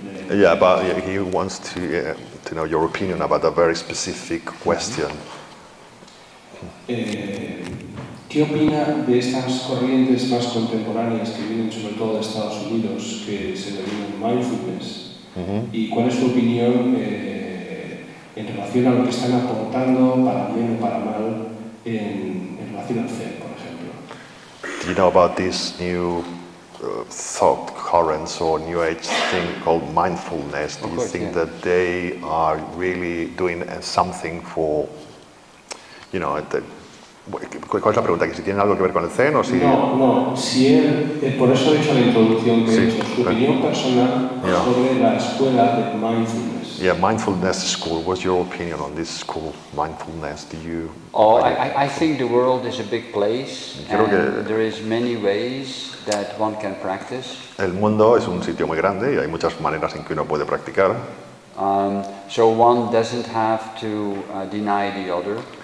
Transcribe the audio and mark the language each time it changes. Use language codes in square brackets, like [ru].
[en] Yeah, but he wants to know your opinion about a very specific question. [es] ¿Qué opina de estas corrientes más contemporáneas que vienen sobre todo de Estados Unidos, que se denominan mindfulness? ¿Y cuál es su opinión en relación a lo que están aportando, para bien o para mal, en relación al Zen, por ejemplo? [en] Do you know about this new thought currents or new age thing called mindfulness? Do you think that they are really doing something for, you know, [es] ¿cuál es la pregunta? ¿Que si tienen algo que ver con el Zen o si...? No, si él, por eso he hecho la introducción que he hecho, su opinión personal sobre la escuela de mindfulness. [en] Yeah, mindfulness school. What's your opinion on this school, mindfulness? Do you... I think the world is a big place and there is many ways that one can practice. [es] El mundo es un sitio muy grande y hay muchas maneras en que uno puede practicar. [en] So one doesn't have to deny the other.